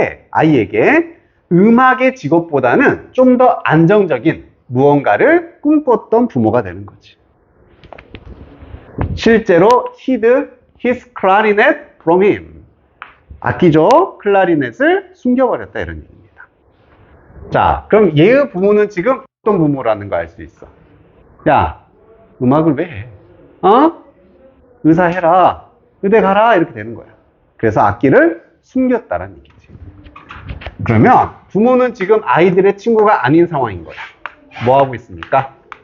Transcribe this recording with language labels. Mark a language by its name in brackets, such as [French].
[Korean] 아이에게 음악의 직업보다는 좀 더 안정적인 무언가를 꿈꿨던 부모가 되는 거지. [English] 실제로 hid his clarinet from him. [Korean] 악기죠. 클라리넷을 숨겨버렸다 이런 얘기입니다. 자, 그럼 얘의 부모는 지금 어떤 부모라는 거 알 수 있어. 야, 음악을 왜 해? 의사 해라. 의대 가라. 이렇게 되는 거야. 그래서 악기를 숨겼다라는 얘기지. 그러면 부모는 지금 아이들의 친구가 아닌 상황인 거야. 뭐 하고 있습니까?